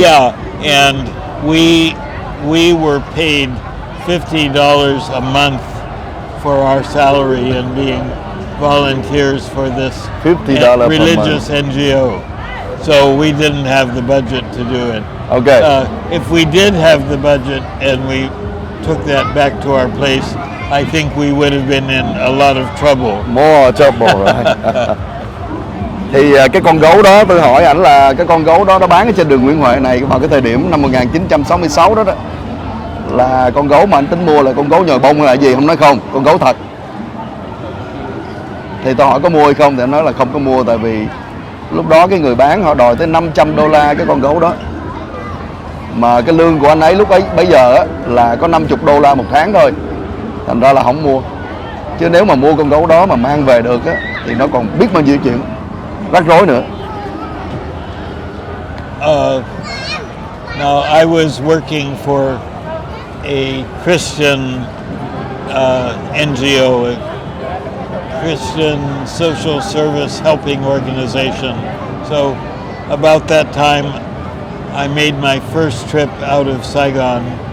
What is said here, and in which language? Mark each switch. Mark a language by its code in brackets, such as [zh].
[en] Yeah, and we were paid $50 a month for our salary and being volunteers for this $50 religious NGO. So we didn't have the budget to do it. Okay. If we did have the budget and we took that back to our place, I think we would have been in a lot of trouble. More trouble, right? [vi] Thì cái con gấu đó, tôi hỏi ảnh là cái con gấu đó nó bán ở trên đường Nguyễn Huệ này vào cái thời điểm năm 1966 đó, là con gấu mà anh tính mua là con gấu nhồi bông hay là gì, không nói không, con gấu thật. Thì tôi hỏi có mua hay không thì anh nói là không có mua, tại vì lúc đó cái người bán họ đòi tới $500 cái con gấu đó, mà cái lương của anh ấy lúc ấy bây giờ á, là có $50 một tháng thôi, thành ra là không mua. Chứ nếu mà mua con gấu đó mà mang về được á, thì nó còn biết bao nhiêu chuyện rắc rối nữa. [en] Now I was working for a Christian NGO, a Christian social service helping organization. So about that time, I made my first trip out of Saigon.